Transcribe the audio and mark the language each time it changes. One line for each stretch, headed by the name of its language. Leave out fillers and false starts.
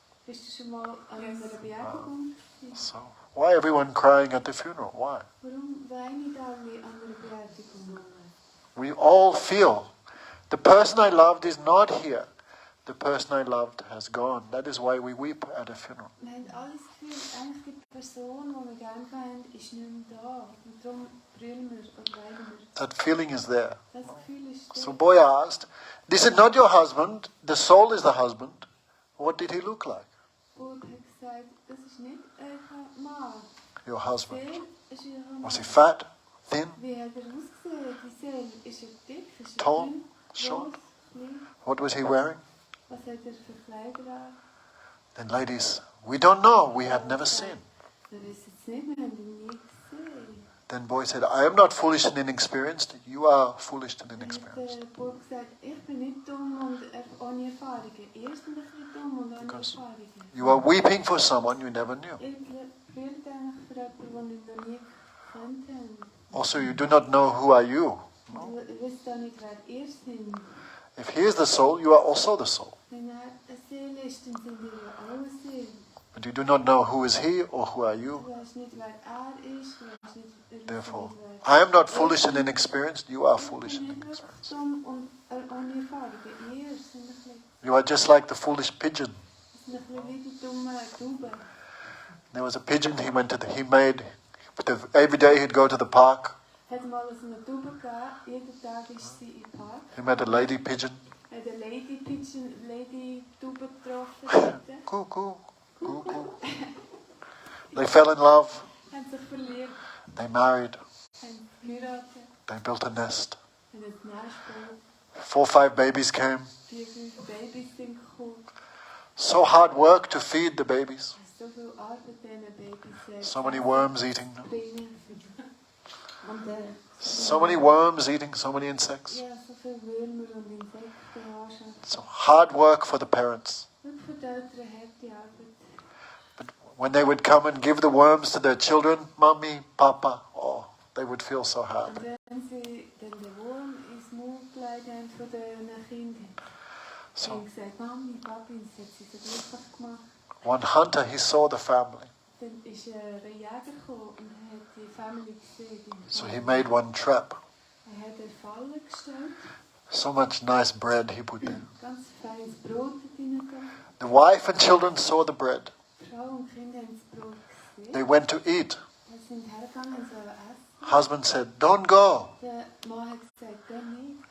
German: Bist du schon mal an einer Beerdigung?
English: So, why everyone crying at the funeral? Why?
German: Warum weinen alle an einer Beerdigung?
English: We all feel the person I loved is not here. the person I loved has gone. That is why we weep at a funeral.
German: Wir haben alle das Gefühl, eigentlich die Person, die wir gerne haben, ist nicht mehr da. Und darum brüllen wir oder weinen wir.
English: That feeling is there.
German: Das Gefühl ist da.
English: So boy asked, this is not your husband, the soul is the husband. What did he look like?
German: Und hat gesagt, das ist nicht euer Mann.
English: Your husband.
German: Die Seele ist euer Mann.
English: Was he fat, thin,
German: Wie hat ausgesehen? Die Seele, ist dick, ist
English: tall,
German: dünn,
English: short?
German: groß, klein?
English: What was he wearing?
German: Was hat für Kleider an?
English: Then ladies, we don't know, we have never seen.
German: Wir wissen es nicht, wir haben ihn nie gesehen.
English: Then boy said, I am not foolish and inexperienced, you are foolish and
German: Dann hat
English: inexperienced.
German: der Bub gesagt, ich bin nicht dumm und ohne Erfahrungen. Ihr seid ein bisschen dumm und ohne
English: Because
German: Erfahrungen.
English: You are weeping for someone you never knew.
German: Ihr brüllt eigentlich für jemanden, den ihr noch nie gekannt habt.
English: Also you do not know who are you.
German: Und ihr wisst auch nicht, wer ihr seid.
English: If he is the soul, you are also the soul.
German: Wenn er eine Seele ist, dann sind ihr ja alle Seele.
English: But you do not know who is he or who are you.
German: Du weißt nicht, wer er ist, du weißt nicht,
English: Therefore,
German: wer
English: I am not foolish and inexperienced, you are foolish
German: Ich
English: and
German: bin nicht
English: inexperienced.
German: dumm und ohne Erfahrungen. Ihr seid ein bisschen,
English: You are just like the foolish pigeon.
German: ein bisschen wie die dumme Taube.
English: There was a pigeon every day he'd go to the park.
German: Hat mal so eine Taube gegeben, jeden Tag ist sie im Park.
English: He met a lady pigeon.
German: Hat eine
English: Lady Pigeon,
German: Lady Taube getroffen.
English: Cuckoo, cuckoo. They fell in love.
German: Haben sich verliebt,
English: They married.
German: haben geheiratet,
English: They built a nest.
German: haben ein Nest gebaut.
English: 4 or 5 babies came.
German: 4, 5 Babys sind gekommen.
English: So hard work to feed the babies.
German: So viel Arbeit diesen Babys.
English: So many worms eating them.
German: bringen. Und
English: So many worms eating so many insects.
German: ja, so viele Würmer und Insekten anschauen.
English: So hard work for the parents.
German: Wirklich für die Eltern harte Arbeit.
English: But when they would come and give the worms to their children, Mommy, Papa, oh, they would feel so
German: Und
English: happy.
German: wenn sie dann den Wurm ins Maul gelegt haben von den Kindern,
English: So
German: haben sie gesagt, Mami, Papi, das hat sie so glücklich gemacht.
English: one hunter, he saw the family.
German: Dann ist ein Jäger gekommen und hat die Family gesehen.
English: So he made one trap.
German: Er hat eine Falle gestellt,
English: So much nice bread he put there.
German: ganz feines Brot hat reingegeben.
English: The wife and children saw the bread.
German: Die Frau und die Kinder haben das Brot gesehen.
English: They went to eat.
German: Sie sind hergegangen und sollen essen.
English: Husband said, don't go.
German: Der Mann hat gesagt, geh nicht.